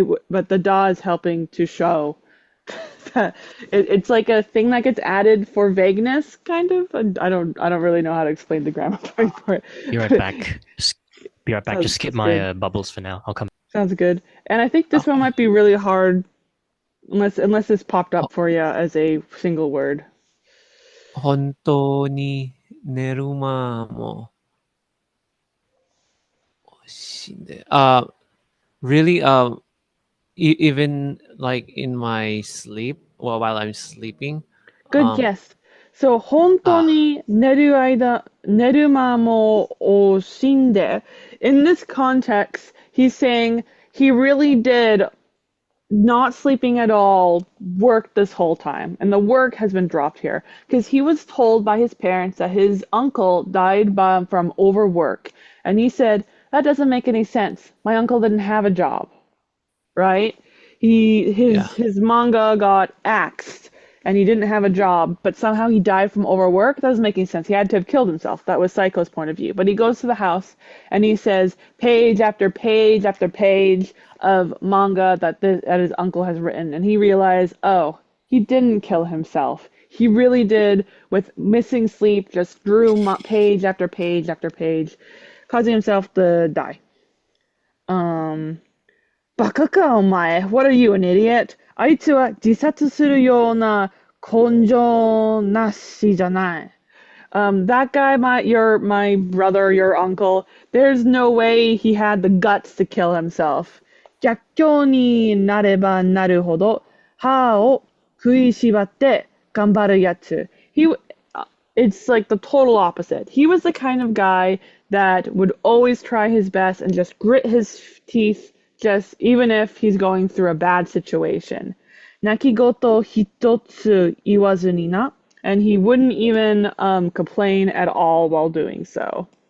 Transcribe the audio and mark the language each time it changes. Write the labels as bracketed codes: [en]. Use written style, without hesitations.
[en] But the da is helping to show that it's like a thing that gets added for vagueness, kind of. I don't really know how to explain the grammar part for it. Be right back. Be right back. Just skip my bubbles for now. I'll come. Sounds good. And I think this one might be really hard unless this popped up for you as a single word. [ja] 本当に寝る間も死んで。 [en] Really, even like in my sleep, while I'm sleeping. Good guess. [ja] So, 本当に寝る間も惜しんで. [en] In this context, he's saying he really did not sleeping at all work this whole time. And the work has been dropped here. Because he was told by his parents that his uncle died from overwork. And he said, that doesn't make any sense. My uncle didn't have a job. Right? His manga got axed and he didn't have a job, but somehow he died from overwork. That doesn't make any sense. He had to have killed himself. That was Psycho's point of view. But he goes to the house and he says page after page after page of manga that his uncle has written, and he realized, oh, he didn't kill himself. He really did, with missing sleep, just drew page after page after page, causing himself to die. [ja] バカかお前。 [en] What are you, an idiot? [ja] あいつは自殺するような根性なしじゃない。 [en] That guy, my brother, your uncle, there's no way he had the guts to kill himself. [ja] 逆境になればなるほど歯を食いしばって頑張るやつ。 [en] It's like the total opposite. He was the kind of guy that would always try his best and just grit his teeth, just even if he's going through a bad situation. [ja] 泣き言一つ言わずにな. [en] And he wouldn't even complain at all while doing so.